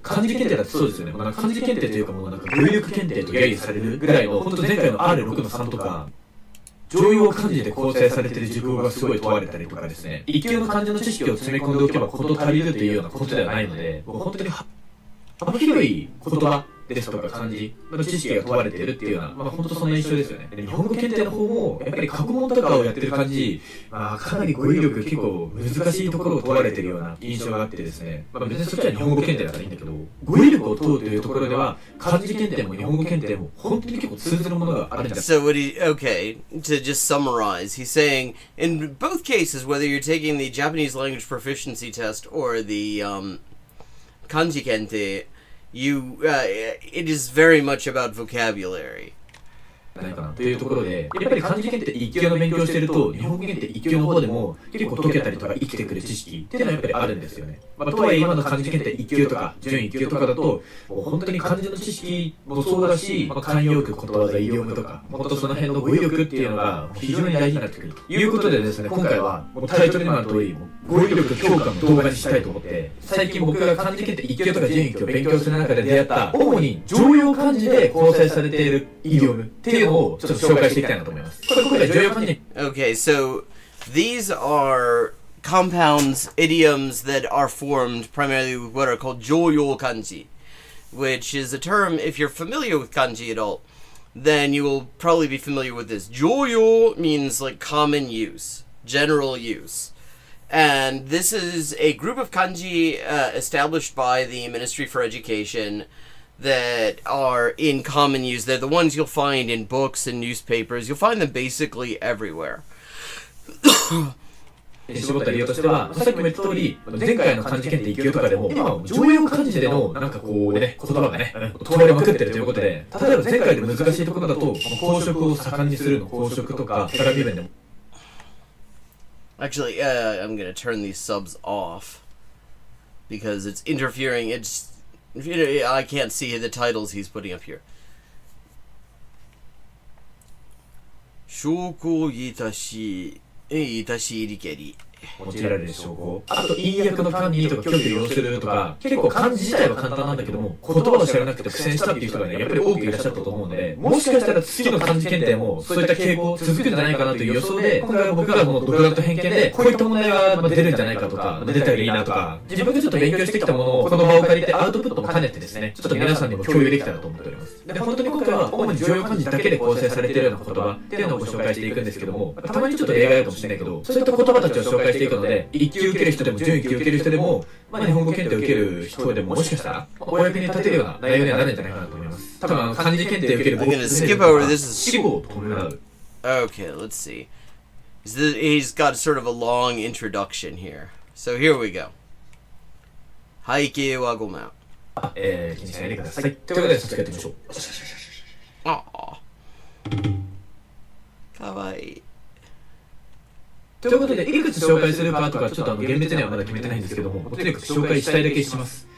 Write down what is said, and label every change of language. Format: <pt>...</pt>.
<ja>漢字検定だってそうですよね。漢字検定というかもうなんか語彙力検定と揶揄されるぐらいの、本当前回の R6 の3とか、常用漢字で構成されている熟語がすごい問われたりとかですね、1級の漢字の知識を詰め込んでおけば事足りるというようなことではないので、もう本当に幅広い言葉ですとか漢字の知識が問われているっていうような、本当そんな印象ですよね。で日本語検定の方も、やっぱり過去問とかをやってる感じ、かなり語彙力結構難しいところを問われているような印象があってですね、別にそっちは日本語検定だったらいいんだけど、語彙力を問うというところでは、漢字検定も日本語検定も本当に結構通ずるものがあるんじゃないか。</ja> <en>So okay, to just summarize, he's saying in both cases, whether you're taking the Japanese language proficiency test or the kanji kente, it is very much about vocabulary.</en> <ja>ないかなというところで、やっぱり漢字検定1級の勉強をしていると、日本語検定1級の方でも結構解けたりとか生きてくる知識っていうのはやっぱりあるんですよね。とはいえ今の漢字検定1級とか準1級とかだと、もう本当に漢字の知識もそうだし、慣用句、ことわざ、イディオムとか、本当その辺の語彙力っていうのが非常に大事になってくるということでですね、今回はもうタイトルにもある通り、語彙力強化の動画にしたいと思って、最近僕が漢字検定1級とか準1級を勉強する中で出会った、主に常用漢字で構成されているイディオムっていうのをちょっと紹介していきたいなと思います。これ今回常用漢字。</ja> <en>Okay, so these are compounds, idioms that are formed primarily with what are called joyo kanji, which is a term, if you're familiar with kanji at all, then you will probably be familiar with this. Joyo means like common use, general use. And this is a group of kanji established by the Ministry for Education that are in common use. They're the ones you'll find in books and newspapers. You'll find them basically everywhere.</en> <ja>絞った理由としては、さっきも言った通り、前回の漢字検定1級とかでも、今は常用漢字での、なんかこうね、言葉がね、問われまくってるということで、例えば前回で難しいところだと、公職を盛んにするの公職とか、手紙文でも。</ja> <en>Actually, I'm gonna turn these subs off because it's interfering. I can't see the titles he's putting up here.</en> <ja>証拠いたしりけり。用いられる証拠。あと、陰訳の管理とか拒否を要するとか、結構漢字自体は簡単なんだけども、言葉を知らなくて苦戦したっていう人がね、やっぱり多くいらっしゃったと思うので、もしかしたら次の漢字検定もそういった傾向続くんじゃないかなという予想で、今回は僕らも独断と偏見で、こういった問題が出るんじゃないかとか、出たらいいなとか、自分がちょっと勉強してきたものをこの場を借りてアウトプットも兼ねてですね、ちょっと皆さんにも共有できたらと思っております。で、本当に今回は主に常用漢字だけで構成されているような言葉っていうのをご紹介していくんですけども、たまにちょっと例外あるかもしれないけど、そういった言葉たちを紹介していくので、1級受ける人でも準1級受ける人でも、日本語検定を受ける人でももしかしたらお役に立てるような内容にはなるんじゃないかなと思います。多分漢字検定を受ける僕</ja> <en>I'm gonna skip over this.</en> <ja>死語を伴う。</ja> <en>Okay, let's see. He's got sort of a long introduction here. So here we go.</en> <ja>背景はごめん。気にしないでください。ということで、早速やってみましょう。ああ。かわいい。ということで、いくつ紹介するかとか、ちょっと厳密にはまだ決めてないんですけども、とにかく紹介したいだけします。</ja>